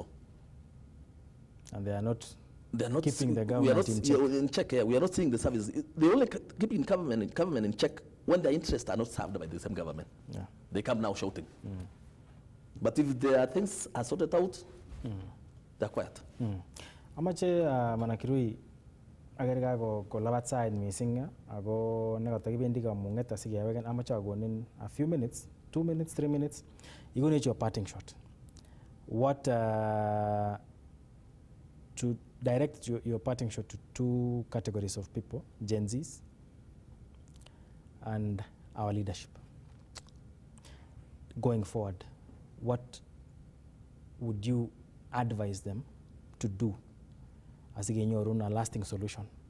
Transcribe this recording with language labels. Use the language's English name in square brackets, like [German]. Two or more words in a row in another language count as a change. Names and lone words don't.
[English] And they are not keeping the government in check. We are not seeing the service. They only keeping government in check when their interests are not served by the same government. Yeah. They come now shouting. But if their things are sorted out, they're quiet. [Kalenjin] Amache Kirui agerga ko labat [English] side missing [Kalenjin] ago nekatakibendi kamunget asikeweken amache agonin [English] a few minutes, 2 minutes, 3 minutes. You go need your parting shot. What to direct your parting shot to 2 categories of people, Gen Zs and our leadership. Going forward, what would you advise them to do as again your own lasting solution?